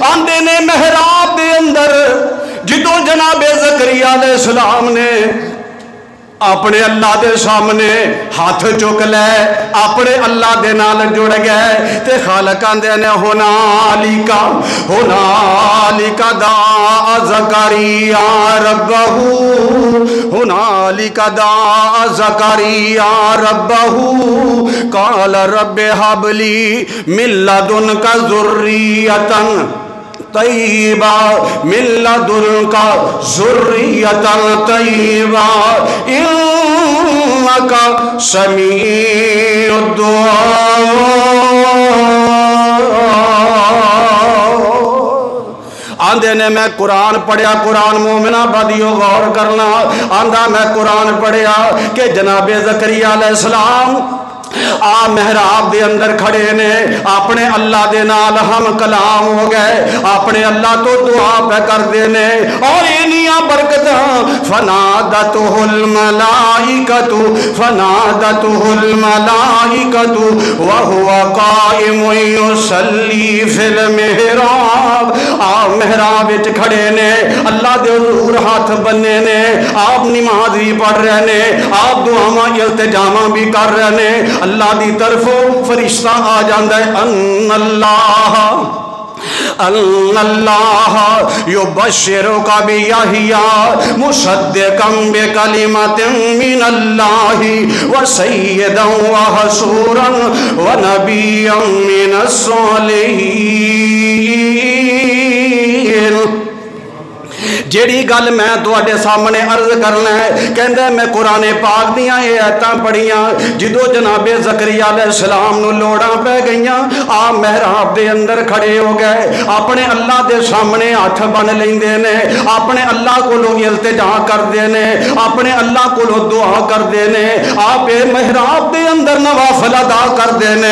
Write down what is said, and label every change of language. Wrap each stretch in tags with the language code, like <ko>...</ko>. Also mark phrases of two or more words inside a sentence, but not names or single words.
<pa>آندے نے محراب دے اندر جدوں جنابِ زکریا علیہ السلام نے اپنے اللہ دے سامنے ہتھ چک لئے، اپنے اللہ دے نال جڑ گئے تے خالق آندے نے ہنالک</pa> <ar>دعا زكريا ربه، هنالك دعا زكريا ربه قال رب هب لي من لدنك ذرية طيبة، من لدنك ذرية طيبة إنك سميع الدعاء.</ar> <pa>آندے نے میں قرآن پڑھیا، قرآن مومناں بڑیو غور کرنا، آندا میں قرآن پڑھیا کہ جنابِ زکریا علیہ السلام آ محراب دے اندر کھڑے نے، اپنے اللہ دے نال ہم کلام ہو گئے، اپنے اللہ توں دعا پے کردے نے.</pa> <ar>اور اینیا برکت فنادته الملائكة فنادته الملائكة وهو قائم يصلي في المحراب.</ar> <pa>آپ محراب وچ کھڑے نے، اللہ دے حضور ہتھ بنھے نے، آپ نماز بھی پڑھ رہے نے، آپ دعاواں التجاواں بھی کر رہے نے. اللہ دی طرفوں فرشتہ آ جاندا اے,</pa> <ar>الله يبشرك بيحيى مصدقا بكلمة من الله وسيدا وحصورا ونبيا من الصالحين.</ar> <pa>جیہڑی گل میں تہاڈے سامنے عرض کرنا اے، کہندا میں قرآنِ پاک دیاں اے آیتاں پڑھیاں جدوں جنابِ زکریا علیہ السلام نوں لوڑاں پے گئیاں، آپ محراب دے اندر کھڑے ہو گئے، اپنے اللہ دے سامنے ہتھ بنھ لیندے نے، اپنے اللہ کولوں التجا کردے نے، اپنے اللہ کولوں دعا کردے نے، آپ محراب دے اندر نوافل ادا کردے نے.</pa>